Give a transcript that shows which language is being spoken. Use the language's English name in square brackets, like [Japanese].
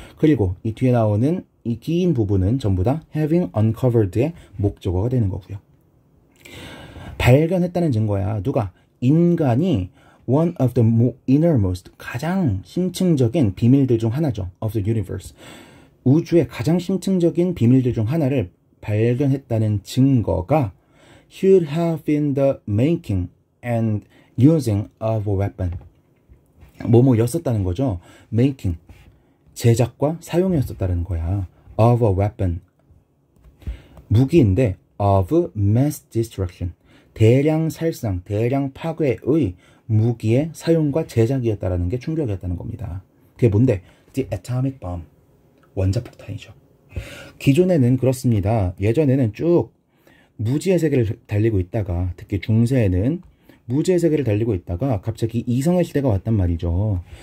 [Korean] 그리고 이 뒤에 나오는 이 긴 부분은 전부 다 [English] having uncovered [Korean] 의 목적어가 되는 거고요. 발견했다는 증거야. 누가? 인간이 [English] one of the innermost, [Korean] 가장 심층적인 비밀들 중 하나죠. [English] of the universe. [Korean] 우주의 가장 심층적인 비밀들 중 하나를 발견했다는 증거가 [English] should have been the making and using of a weapon. [Korean] 뭐뭐였었다는 거죠. [English] making, [Korean] 제작과 사용이었었다는 거야. [English] of a weapon. [Korean] 무기인데 [English] of mass destruction. [Korean] 대량 살상, 대량 파괴의 무기의 사용과 제작이었다는 게 충격이었다는 겁니다. 그게 뭔데? [English] The atomic bomb. [Korean] 원자폭탄이죠. 기존에는 그렇습니다. 예전에는 쭉 무지의 세계를 달리고 있다가, 특히 중세에는 무지의 세계를 달리고 있다가 갑자기 이성의 시대가 왔단 말이죠.